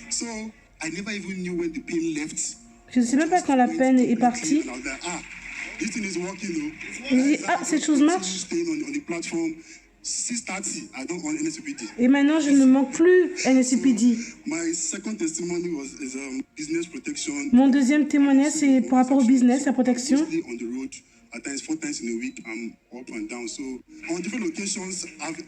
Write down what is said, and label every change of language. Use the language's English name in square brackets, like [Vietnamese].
[English] So I never even knew when the pain left. [French] Je ne sais même pas quand la peine est partie. [English] And I was like, this thing is working. Oh. [French] J'ai dit, cette chose marche. [English] Staying on the platform. 6:30, I don't want NSPPD. [French] Et maintenant, je ne manque plus NSPPD. [English] My second testimony is business protection. [French] Mon deuxième témoignage, c'est par rapport au business, la protection. [English] Mostly on the road, at times 4 times in a week, I'm up and down. So on different occasions, I've